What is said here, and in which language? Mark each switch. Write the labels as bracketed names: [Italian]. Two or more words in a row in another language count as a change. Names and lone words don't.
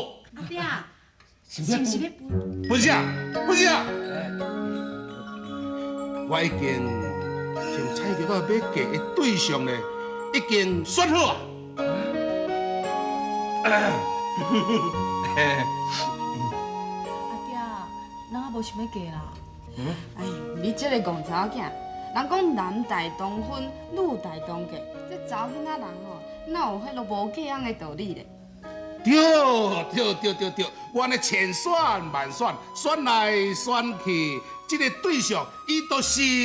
[Min Nan Chinese] 阿爹，是不是要不是啊！我已经从蔡玉啊要嫁的对象咧，已经选好啊。阿爹，咱还无想要嫁啦。哎，你这个戆查某囝，人讲男大当婚，女大当嫁，这查某囡仔人吼，哪有迄落无嫁人的道理咧？对，我安尼千选万选，选来选去，这个对象伊就是。